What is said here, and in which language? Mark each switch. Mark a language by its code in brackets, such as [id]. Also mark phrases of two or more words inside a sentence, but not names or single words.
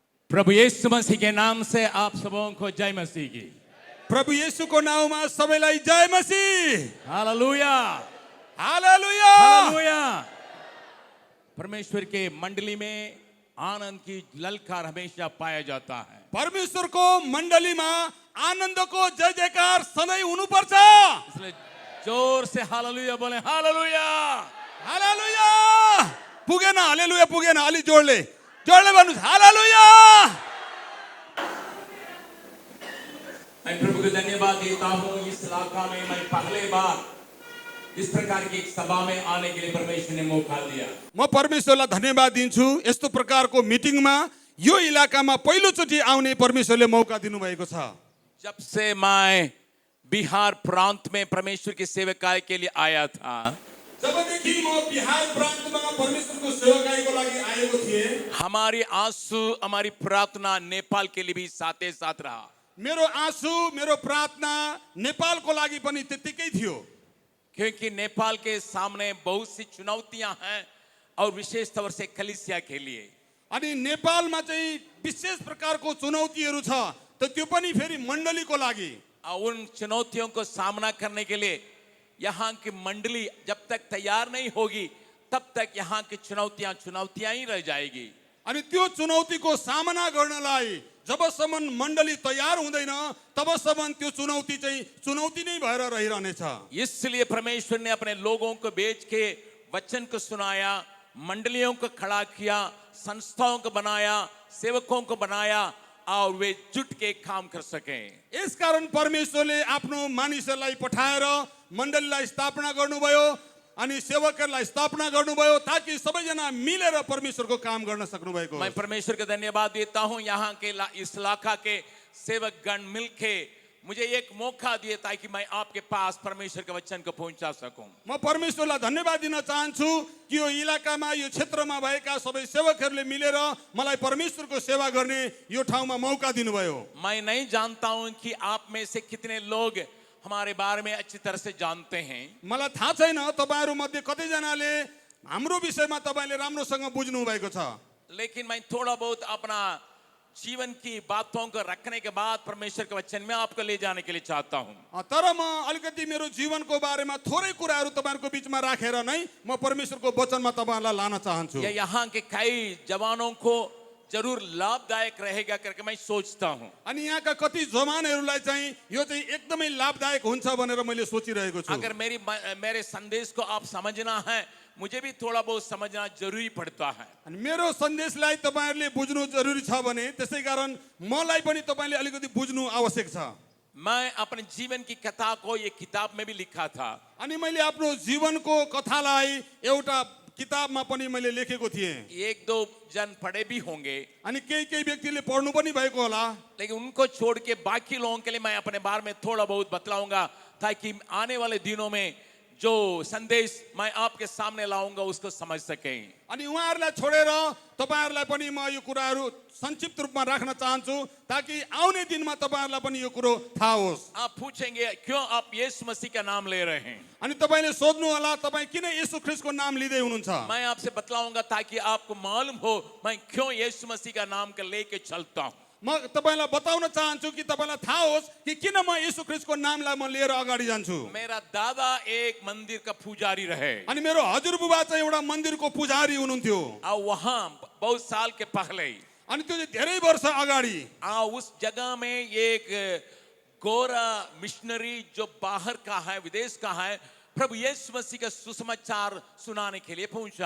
[hi] प्रभु यीशु मसीह के नाम से आप सबों को जय मसीह की। [ne] प्रभु येशूको नाउँमा सबैलाई जय मसीह। हालेलुया हालेलुया। हालेलुया। [hi] परमेश्वर के मंडली में आनंद की ललकार हमेशा पाया जाता है। [ne] परमेश्वरको मण्डलीमा आनन्दको जय जयकार सधैँ हुनुपर्छ। [hi] इसलिए जोर से हालेलुया बोले। हालेलुया हालेलुया। [ne] पुगेन हालेलुया पुगेन, अलि जोडले भन्नुस् हालेलुया। [hi] मैं प्रभु को धन्यवाद देता हूँ। इस इलाका में मैं पहले बार इस प्रकार की एक सभा में आने के लिए परमेश्वर ने मौका दिया। [ne] म परमेश्वरलाई धन्यवाद दिन्छु। यस्तो प्रकारको मिटिङमा यो इलाकामा पहिलोचोटि आउने परमेश्वरले मौका दिनुभएको छ। [hi] जब से मैं बिहार प्रांत में परमेश्वर की सेवकाई के लिए आया था, [ne] जबदेखि म बिहार प्रान्तमा परमेश्वरको सेवकाईको लागि आएको थिएँ, [hi] हमारी आंसू हमारी प्रार्थना नेपाल के लिए भी साथे साथ रहा। [ne] मेरो आँसु मेरो प्रार्थना नेपालको लागि पनि त्यतिकै थियो। [hi] क्योंकि नेपाल के सामने बहुत सी चुनौतियां हैं और विशेष तौर से कलीसिया के लिए। [ne] अनि नेपालमा चाहिँ विशेष प्रकारको चुनौतीहरू छ, त त्यो पनि फेरि मण्डलीको लागि। [hi] और उन चुनौतियों को सामना करने के लिए यहाँ की मंडली जब तक तैयार नहीं होगी तब तक यहाँ की चुनौतियां ही रह जाएगी। [ne] अनि त्यो चुनौतीको सामना गर्नलाई जबसम्म मण्डली तयार हुँदैन तबसम्म त्यो चुनौती चाहिँ चुनौती नै भएर रहिरहनेछ। [hi] इसलिए परमेश्वर ने अपने लोगों को भेज के वचन को सुनाया, मंडलियों को खड़ा किया, संस्थाओं को बनाया, सेवकों को बनाया और वे जुट के काम कर सके। [ne] यसकारण परमेश्वरले आफ्नो मानिसहरूलाई पठाएर मण्डलीलाई स्थापना गर्नुभयो अनि सेवकहरूलाई स्थापना गर्नुभयो ताकि सबैजना मिलेर परमेश्वरको काम गर्न सक्नु भएको। [hi] मैं परमेश्वर का धन्यवाद देता हूँ। यहाँ के इस इलाका के सेवक गण मिलके मुझे एक मौका दिए ताकि मैं आपके पास परमेश्वर के वचन को पहुंचा सकूं। [ne] म परमेश्वरलाई धन्यवाद दिन चाहन्छु कि यो इलाकामा यो क्षेत्रमा भएका सबै सेवकहरूले मिलेर मलाई परमेश्वरको सेवा गर्ने यो ठाउँमा मौका दिनुभयो। [hi] मैं नहीं जानता हूं कि आप में से कितने लोग हमारे बारे में अच्छी तरह से जानते हैं। [ne] मलाई थाहा छैन तपाईहरु मध्ये कतिजनाले हाम्रो विषयमा तपाईले राम्रोसँग बुझ्नु भएको छ। [hi] लेकिन मैं थोड़ा बहुत अपना जीवन की बातों को रखने के बाद परमेश्वर के वचन में आपको ले जाने के लिए चाहता हूं। [ne] तर म अलिकति मेरो जीवनको बारेमा थोरै कुराहरू तपाईहरुको बीचमा राखेर नै म परमेश्वरको वचनमा तपाईहरुलाई लान चाहन्छु। [hi] यहाँ के कई जवानों को जरूर लाभदायक रहेगा करके मैं सोचता हूं। [ne] अनि यहाँका कति जवानहरूलाई चाहिँ यो चाहिँ एकदमै लाभदायक हुन्छ भनेर मैले सोचिरहेको छु। [hi] अगर मेरे संदेश को आप समझना है, मुझे भी थोड़ा बहुत समझना जरूरी पड़ता है। [ne] अनि मेरो सन्देशलाई तपाईहरुले बुझ्नु जरुरी छ भने त्यसैकारण मलाई पनि तपाईले अलिकति बुझ्नु आवश्यक छ। [hi] मैं अपने जीवन की कथा को ये किताब में भी लिखा था। [ne] अनि मैले आफ्नो जीवनको कथालाई एउटा किताबमा पनि मैले लेखेको थिएँ। [hi] एक दो जन पढ़े भी होंगे, [ne] अनि केही व्यक्तिले पढ्नु पनि भएको होला, [hi] लेकिन उनको छोड़ के बाकी लोगों के लिए मैं अपने बारे में थोड़ा बहुत बतलाऊंगा ताकि आने वाले दिनों में जो संदेश मैं आपके सामने लाऊंगा उसको समझ सकें। [ne] अनि उहाँहरूलाई छोडेर तपाईहरुलाई पनि म यो कुराहरू संक्षिप्त रूपमा राख्न चाहन्छु ताकि आउने दिनमा तपाईहरुलाई पनि यो कुरो थाहा होस्। [hi] आप पूछेंगे क्यों आप यीशु मसीह का नाम ले रहे हैं? [ne] अनि तपाईले सोध्नु होला तपाई किन येशू ख्रीष्टको नाम लिँदै हुनुहुन्छ? [hi] मैं आपसे बतलाऊंगा ताकि आपको मालूम हो मैं क्यों यीशु मसीह का नाम को लेके चलता हूं। [ne] म तपाईलाई बताउन चाहन्छु कि तपाईलाई थाहा होस् कि किन म येशू ख्रीष्टको नामलाई म लिएर अगाडि जान्छु। [hi] मेरा दादा एक मंदिर का पुजारी रहे। [ne] अनि मेरो हजुरबुबा चाहिँ एउटा मन्दिरको पुजारी हुनुहुन्थ्यो। [hi] और वहां बहुत साल के पहले [ne] अनि त्यो चाहिँ धेरै वर्ष अगाडि [hi] उस जगह में एक गोरा मिशनरी जो बाहर का है, विदेश का है, प्रभु यीशु मसीह का सुसमाचार सुनाने के लिए पहुंचा।